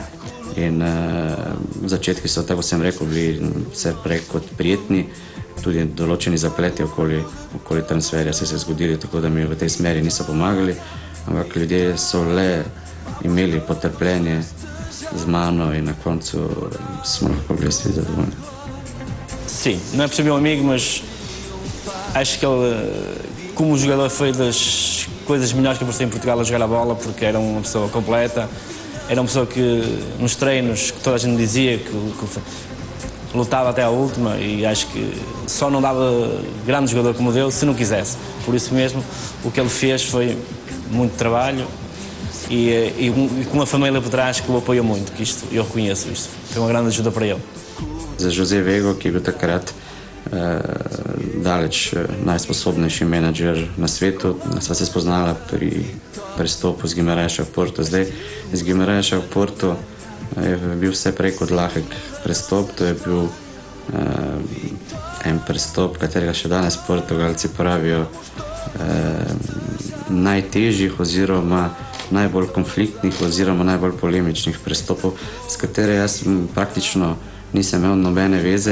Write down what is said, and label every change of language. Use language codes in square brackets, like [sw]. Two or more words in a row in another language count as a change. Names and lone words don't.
[sl] In začetki so, tako sem rekel, bili vse prej kot prijetni. Tudi določeni zapleti okoli transferja so se zgodili, tako da mi v tej smeri niso pomagali, ampak ljudje so le imeli potrpljenje z mano e na koncu smo lahko bili svi zadovoljni. [pt] Sim, não é por ser meu amigo, mas acho que ele, como jogador, foi das coisas melhores que eu passei em Portugal a jogar a bola, porque era uma pessoa completa, era uma pessoa que nos treinos, que toda a gente dizia que lutava até à última e acho que só não dava grande jogador como dele se não quisesse. Por isso mesmo, o que ele fez foi muito trabalho e com uma família por trás que o apoia muito, que isto, eu reconheço isto. Foi uma grande ajuda para ele. [sl] Za José Vego, ki je bil takrat daleč najsposobnejši menedžer na svetu, sva se spoznala pri prestopu z Guimarãesa v Porto. Zdaj, z Guimarãesa v Porto je bil vse prej kot lahek prestop. To je bil en prestop, katerega še danes Portugalci pravijo najtežjih oziroma najbolj konfliktnih oziroma najbolj polemičnih prestopov, s katere jaz praktično nisem imel nobene veze.